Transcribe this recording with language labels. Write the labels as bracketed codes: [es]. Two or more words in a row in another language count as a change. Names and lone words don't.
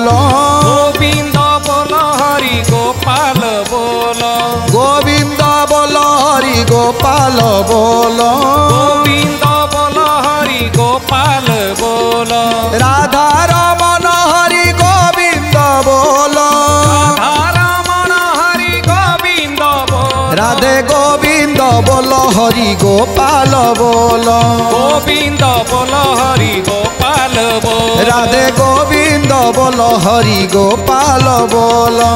[or] ଗୋବିନ୍ଦ ବୋଲ ହରି ଗୋପାଳ ବୋଲ, ଗୋବିନ୍ଦ ବୋଲ ହରି ଗୋପାଳ ବୋଲ, ଗୋବିନ୍ଦ ବୋଲ ହରି ଗୋପାଳ ବୋଲ, ରାଧା ରମଣ ହରି ଗୋବିନ୍ଦ ବୋଲ, [bn] রাধারমণ হরি গোবিন্দ বল, রাধে গোবিন্দ বল হরি গোপাল বল, গোবিন্দ বল হরি গোপাল বল, রাধে গোবিন্দ বল হরি গোপাল বল,